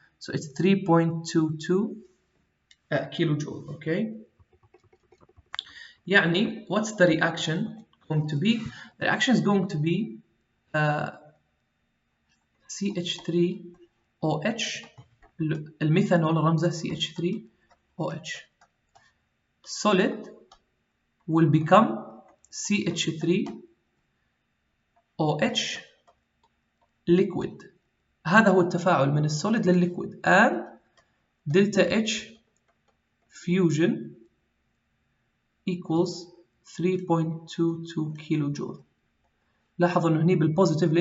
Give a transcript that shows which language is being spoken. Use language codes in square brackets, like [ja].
[en] So it's 3.22 kilojoule. Okay. يعني what's the reaction going to be? The reaction is going to be CH3OH. [ar] الميثانول رمزه CH3OH. [en] Solid will become CH3OH liquid. [ar] هذا هو التفاعل من السوليد للليكويد. [en] and delta H fusion equals 3.22 [ar] كيلو لاحظوا انه هني بالبوزيتيف.